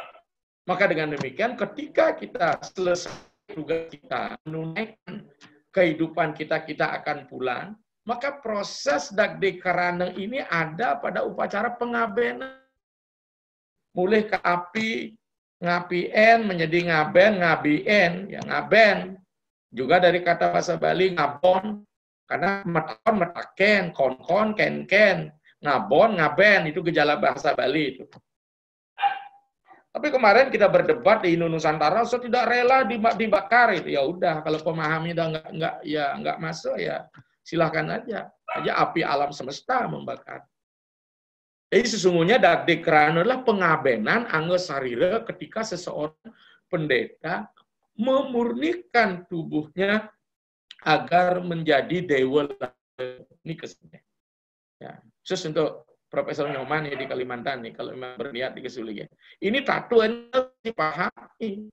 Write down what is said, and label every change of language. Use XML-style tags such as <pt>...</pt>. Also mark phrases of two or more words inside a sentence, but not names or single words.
<id>Maka dengan demikian, ketika kita selesai tugas kita, menunaikan kehidupan kita akan pulang, maka proses dagdekarana ini ada pada upacara pengabenan. Mulai ke api, ngapien menjadi ngaben, ngabien, ya ngaben. Juga dari kata bahasa Bali ngabon, karena metakon, metaken, kon, ken, ngabon, ngaben, itu gejala bahasa Bali itu. Tapi kemarin kita berdebat di Indo Nusantara, saya tidak rela dibakar itu. Ya udah, kalau pemahami udah nggak masuk ya silahkan aja api alam semesta membakar. Jadi sesungguhnya dagdekarana adalah pengabenan angga sarira ketika seseorang pendeta memurnikan tubuhnya agar menjadi dewa. Ini kesannya. Ya, khusus untuk Profesor Nyoman ya di Kalimantan nih, kalau memang berniat di Kesulian. Ini tato yang dipahami.</id>